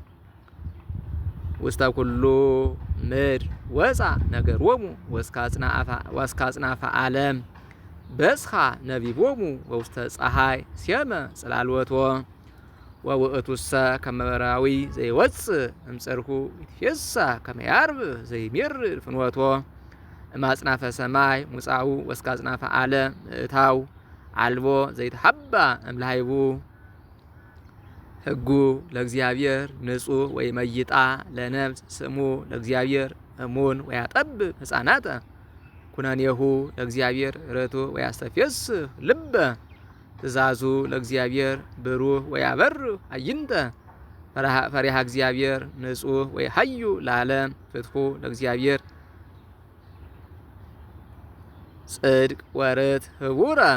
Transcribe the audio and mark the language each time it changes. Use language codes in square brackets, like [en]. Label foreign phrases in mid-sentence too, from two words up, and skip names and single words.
[gez] ውስተ ኩሉ ምድር ወፃ ነገሮሙ ወስከ አጽናፈ ዓለም በጽሐ ነቢቦሙ ወውስተ ፀሐይ ሴመ ጽላልወቶ ወውእቱሰ ከመ በራዊ ዘይወፅእ እምጽርሑ ይትፌሳህ ከመ ያርብ ዘይሜርር ፍኖቶ እማጽናፈ ሰማይ ሙፃኡ ወስከ አጽናፈ ዓለም ምእታው አልቦ ዘይትሐባ እምላይቡ ሕጉ ለእግዚአብሔር ንጹሕ ወይመይጣ ለነፍስ ስሙ ለእግዚአብሔር እሙን ወያጠብ ሕፃናተ ኩነኔሁ ለእግዚአብሔር ርቱዕ ወያስተፌስህ ልበ ትእዛዙ ለእግዚአብሔር ብሩህ ወያበርህ አዕይንተ ፈሪሃ እግዚአብሔር ንጹሕ ወይሐዩ ለዓለም ፍትሑ ለእግዚአብሔር ጽድቅ ወርት ህቡረ